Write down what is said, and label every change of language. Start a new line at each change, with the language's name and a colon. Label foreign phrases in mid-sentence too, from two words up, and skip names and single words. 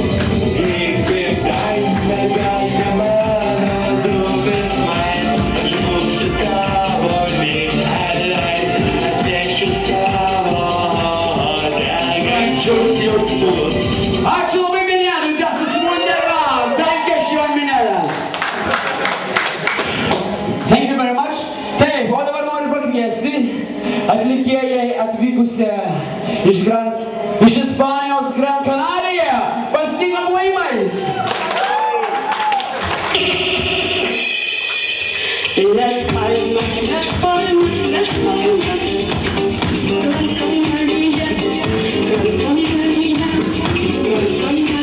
German: Ich bin dein,
Lithuanian: mergaitė mano, tu vis mein, aš būsiu tavo, mylėtai, atnešiu savo greičius jausmus. Ačiū labai Minėdui,
German: das ist wunderbar. Dankeschön, Minėdas.
English: Thank you very much.
Lithuanian: Taip, o dabar noriu pakviesti atlikėjai atvykusią iš Ispanijos Gran Canaria. Pasitikim laimais.
Spanish: Las palmas, las palmas, las palmas. Con María, con María, con